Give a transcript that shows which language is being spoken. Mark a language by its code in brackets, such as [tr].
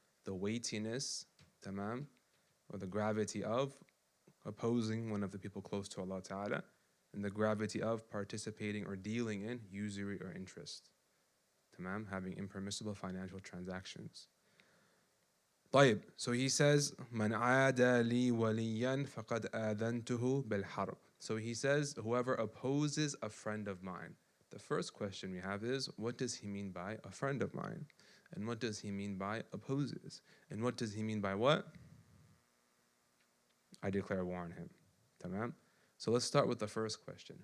[en] The weightiness, tamam, or the gravity of opposing one of the people close to Allah Ta'ala, and the gravity of participating or dealing in usury or interest. Tamam, having impermissible financial transactions. [ar] طيب, [en] so he says, [ar] من عاد لي وليا فقد آذنته بالحرب. [en] So he says, whoever opposes a friend of mine. The first question we have is, what does he mean by a friend of mine? And what does he mean by opposes? And what does he mean by what? I declare war on him. Tamam? So let's start with the first question.